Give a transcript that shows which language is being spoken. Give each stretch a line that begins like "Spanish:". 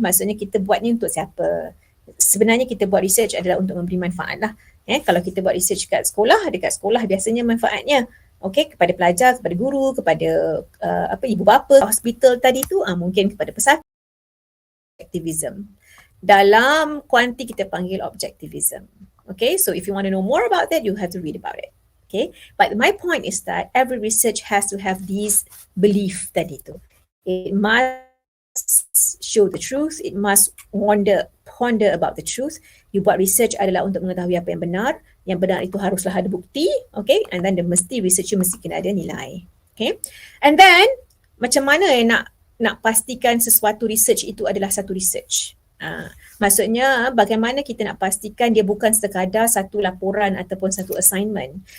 Malay: Maksudnya kita buat ni untuk siapa? Sebenarnya kita buat research adalah untuk memberi manfaat lah. Kalau kita buat research dekat sekolah biasanya manfaatnya kepada pelajar, kepada guru, kepada ibu bapa, hospital tadi tu, mungkin kepada pesakit. Objectivism. Dalam kuanti kita panggil objectivism.
English: Okay, so if you want to know more about that, you have to read about it. Okay, but my point is that every research has to have these belief
Malay: tadi tu.
English: It must show the truth. It must ponder about the truth.
Malay: You buat research adalah untuk mengetahui apa yang benar. Yang benar itu haruslah ada bukti.
English: Okay, and then
Malay: research mesti kena ada nilai.
English: Okay, and then
Malay: macam mana nak pastikan sesuatu research itu adalah satu research? Maksudnya bagaimana kita nak pastikan dia bukan sekadar satu laporan ataupun satu assignment.